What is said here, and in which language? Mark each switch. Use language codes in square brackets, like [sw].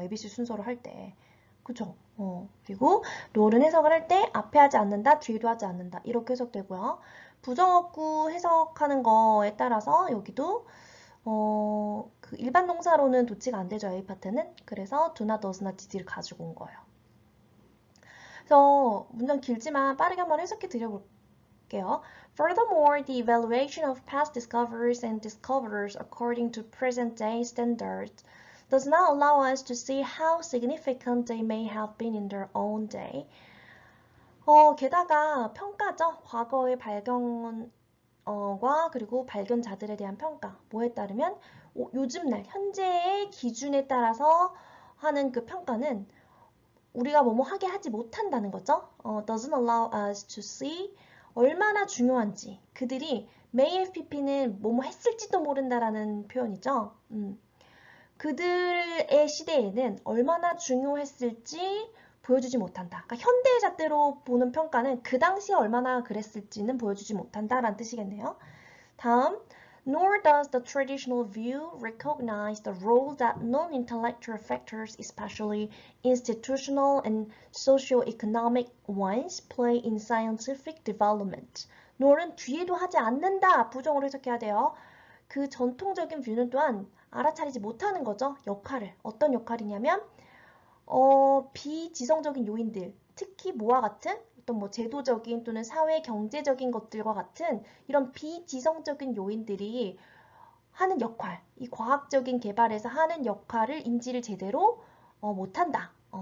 [ko] ABC 순서로 할 때. 그쵸? 그리고 no는 해석을 할 때 앞에 하지 않는다, 뒤에도 하지 않는다. 이렇게 해석되고요. 부정어구 해석하는 거에 따라서 여기도 그 일반 동사로는 도치가 안 되죠, A 파트는. 그래서 do나 does나 did를 가지고 온 거예요. 그래서 문장 길지만 빠르게 한번 해석해 드려볼게요. [en] Furthermore, the evaluation of past discoveries and discoverers according to present-day standards does not allow us to see how significant they may have been in their own day. [ko] 게다가 평가죠. 과거의 발견과 그리고 발견자들에 대한 평가. 뭐에 따르면 요즘날 현재의 기준에 따라서 하는 그 평가는 우리가 뭐뭐 하게 하지 못한다는 거죠. [en] doesn't allow us to see [ko] 얼마나 중요한지 그들이 may have pp는 뭐뭐 했을지도 모른다라는 표현이죠. 그들의 시대에는 얼마나 중요했을지 보여주지 못한다. 그러니까 현대의 잣대로 보는 평가는 그 당시에 얼마나 그랬을지는 보여주지 못한다라는 뜻이겠네요. 다음, [en] nor does the traditional view recognize the role that non-intellectual factors, especially institutional and socio-economic ones, play in scientific development. [ko] nor은 뒤에도 하지 않는다. 부정으로 해석해야 돼요. 그 전통적인 뷰는 또한 알아차리지 못하는 거죠. 역할을. 어떤 역할이냐면 비지성적인 요인들, 특히 뭐와 같은 어떤 뭐 제도적인 또는 사회 경제적인 것들과 같은 이런 비지성적인 요인들이 하는 역할, 이 과학적인 개발에서 하는 역할을 인지를 제대로 못한다.